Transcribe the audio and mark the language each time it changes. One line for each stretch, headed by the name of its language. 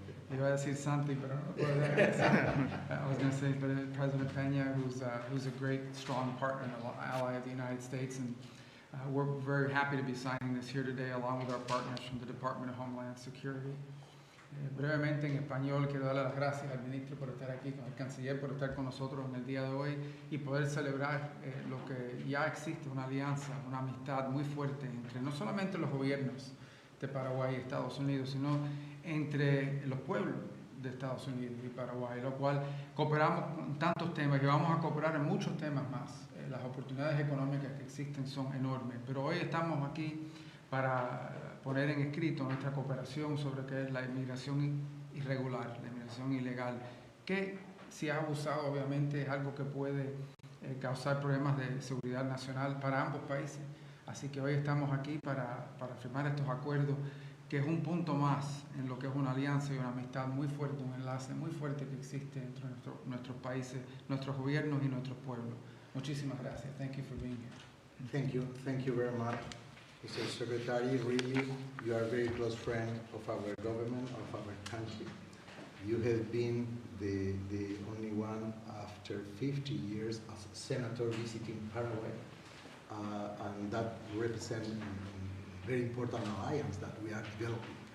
Spanish: Iba a decir Santi, pero no puedo decir.
English: I was going to say President Peña, who's a great, strong partner and ally of the United States. And we're very happy to be signing this here today, along with our partners from the Department of Homeland Security.
Spanish: Brevemente en español quiero darle las gracias al ministro por estar aquí, al canciller por estar con nosotros en el día de hoy y poder celebrar lo que ya existe, una alianza, una amistad muy fuerte entre no solamente los gobiernos de Paraguay y Estados Unidos, sino entre los pueblos de Estados Unidos y Paraguay, lo cual cooperamos en tantos temas y vamos a cooperar en muchos temas más. Las oportunidades económicas que existen son enormes, pero hoy estamos aquí para poner en escrito nuestra cooperación sobre qué es la inmigración irregular, la inmigración ilegal, que si ha abusado obviamente es algo que puede causar problemas de seguridad nacional para ambos países. Así que hoy estamos aquí para firmar estos acuerdos, que es un punto más en lo que es una alianza y una amistad muy fuerte, un enlace muy fuerte que existe entre nuestros países, nuestros gobiernos y nuestros pueblos. Muchísimas gracias.
English: Thank you for being here. Thank you very much, Mr. Secretary. Really, you are a very close friend of our government, of our country. You have been the only one after 50 years as a senator visiting Paraguay, and that represents a very important alliance that we are developing.